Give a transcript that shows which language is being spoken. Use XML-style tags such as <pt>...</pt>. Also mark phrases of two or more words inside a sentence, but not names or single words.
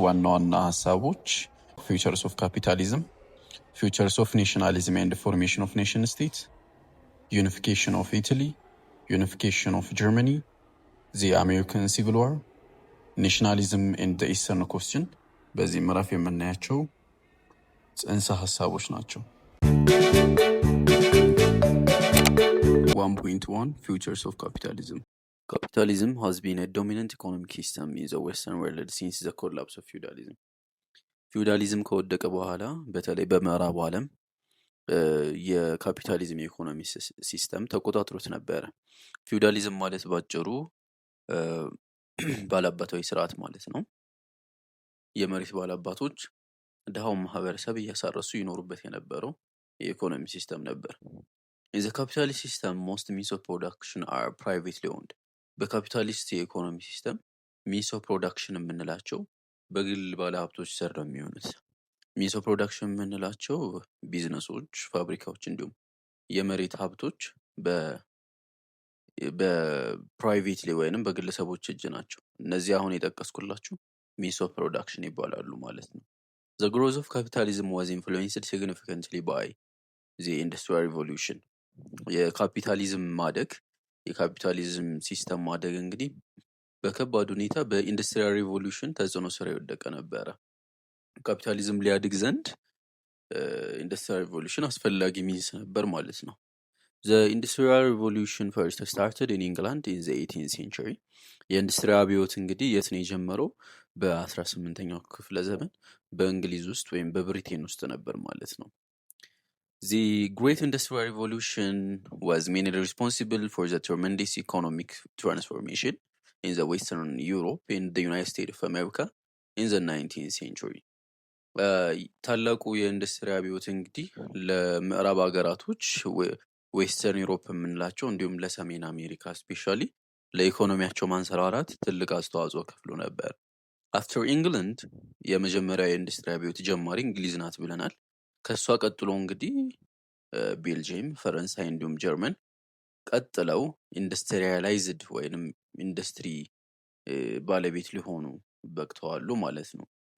<am>ዋና ዋና ሀሳቦች</am> <en>Futures of Capitalism, Futures of Nationalism and Formation of Nation State, Unification of Italy, Unification of Germany, The American Civil War, Nationalism and the Eastern Question</en> <am>በዚህ ምዕራፍ የምናያቸው ጽንሰ ሀሳቦች ናቸው።</am> <en>1.1 Futures of Capitalism. Capitalism has been a dominant economic system in the Western world since the collapse of feudalism.</en> <am>ፊውዳሊዝም ከወደቀ በኋላ በተለይ በምዕራቡ ዓለም የካፒታሊዝም የኢኮኖሚ ሲስተም ተቆጣጥሮት ነበረ። ፊውዳሊዝም ማለት ባጭሩ ባላባታዊ ስርዓት ማለት ነው። የመሬት ባላባቶች ድሃውን ማህበረሰብ እያሳረሱ ይኖሩበት የነበረው የኢኮኖሚ ሲስተም ነበር።</am> <en>In the capitalist system, most means of production are privately owned.</en> <am>በካፒታሊስት የኢኮኖሚ ሲስተም</am> <en>means of production</en> <am>የምንላቸው በግል ባለሀብቶች ስር ነው የሚሆኑት።</am> <en>means of production</en> <am>የምንላቸው ቢዝነሶች፣ ፋብሪካዎች እንዲሁም የመሬት ሀብቶች በፕራይቬትሊ ወይንም በግለሰቦች እጅ ናቸው። እነዚህ አሁን የጠቀስኩላችሁ</am> <en>means of production</en> <am>ይባላሉ ማለት ነው።</am> <en>The growth of capitalism was influenced significantly by the Industrial Revolution.</en> <am>የካፒታሊዝም ማደግ የካፒታሊዝም ሲስተም ማደግ እንግዲህ በከባድ ሁኔታ በኢንዱስትሪያል ሪቮሉሽን ተጽዕኖ ስር የወደቀ ነበረ። ካፒታሊዝም ሊያድግ ዘንድ</am> <en>industrial revolution</en> <am>አስፈላጊ ሚንስ ነበር ማለት ነው።</am> <en>The Industrial Revolution first started in England in the 18th century.</en> <am>የኢንዱስትሪ አብዮት እንግዲህ የት ነው የጀመረው? በ18ኛው ክፍለ ዘመን በእንግሊዝ ውስጥ ወይም በብሪቴን ውስጥ ነበር ማለት ነው።</am> <en>The Great Industrial Revolution was mainly responsible for the tremendous economic transformation in the Western Europe and the United States of America in the 19th century.</en> <am>ታላቁ የኢንዱስትሪ አብዮት እንግዲህ ለምዕራብ ሀገራቶች</am> <en>Western Europe</en> <am>የምንላቸው እንዲሁም ለሰሜን አሜሪካ ስፔሻሊ ለኢኮኖሚያቸው ማንሰራራት ትልቅ አስተዋጽኦ ከፍሎ ነበር። አፍተር ኢንግላንድ የመጀመሪያ የኢንዱስትሪ አብዮት ጀማሪ እንግሊዝ ናት ብለናል። ከሷ ቀጥሎ እንግዲህ ቤልጅየም፣ ፈረንሳይ እንዲሁም ጀርመን ቀጥለው ኢንዱስትሪያላይዝድ ወይንም ኢንዱስትሪ ባለቤት ሊሆኑ በቅተዋሉ ማለት ነው።</am>